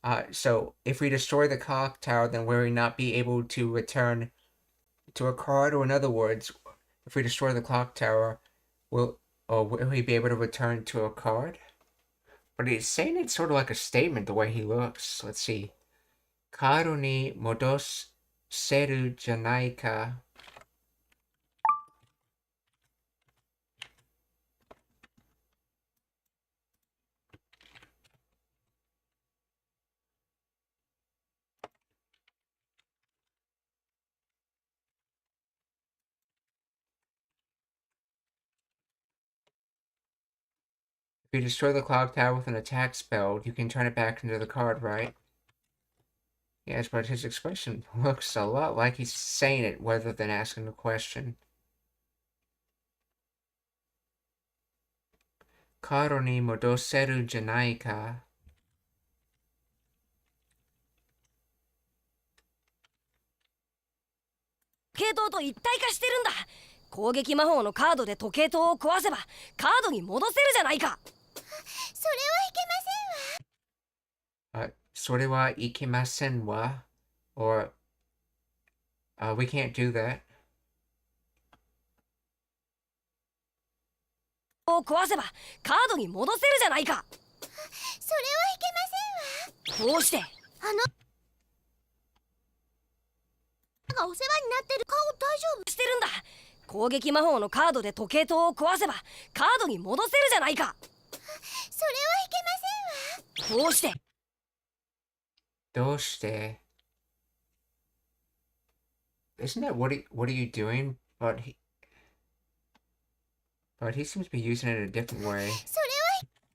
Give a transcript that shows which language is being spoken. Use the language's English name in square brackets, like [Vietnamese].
[English] So if we destroy the clock tower, then will we not be able to return to a card? Or in other words, if we destroy the clock tower, will we be able to return to a card? But he's saying it's sort of like a statement the way he looks. Let's see. [Japanese] カードに戻せるじゃないか。 [English] If you destroy the clock tower with an attack spell, you can turn it back into the card, right? Yes, but his expression looks a lot like he's saying it rather than asking a question. [Japanese] カードに戻せるじゃないか。時計塔と一体化してるんだ。攻撃魔法のカードで時計塔を壊せばカードに戻せるじゃないか。それはいけませんわ。それはいけませんわ。 [English] Or, we can't do that. [Japanese] を壊せばカードに戻せるじゃないか。それはいけませんわ。どうして？がお世話になってる顔大丈夫してるんだ。攻撃魔法のカードで時計塔を壊せばカードに戻せるじゃないか。それはいけませんわ。どうして？どうして [English] Isn't that what are you doing? But he seems to be using it in a different way. [Japanese] それは